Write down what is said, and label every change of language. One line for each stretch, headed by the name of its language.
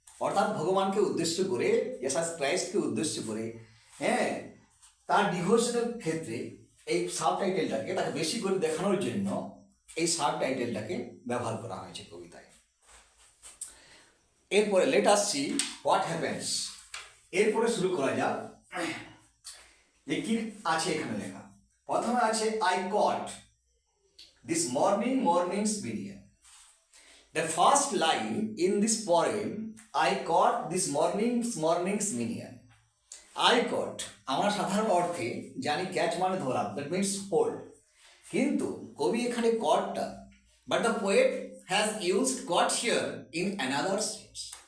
Bangla: অর্থাৎ ভগবানকে উদ্দেশ্য করে, জেসাস ক্রাইস্টকে উদ্দেশ্য করে, হ্যাঁ, তার ডিভোশনের ক্ষেত্রে এই সাব টাইটেলটাকে তাকে বেশি করে দেখানোর জন্য এই সাব টাইটেলটাকে ব্যবহার করা হয়েছে কবিতায়। এরপরে
English: Let us see what happens.
Bangla: এরপরে শুরু করা যাক যে কি আছে এখানে লেখা। প্রথমে আছে
English: I caught this morning's minion. The first line in this poem, I caught this morning's minion. I caught,
Bangla: আমরা সাধারণ অর্থে জানি ক্যাচ মানে ধরা,
English: that means hold,
Bangla: কিন্তু কবি এখানে কটটা,
English: But the poet has used caught here in another sense.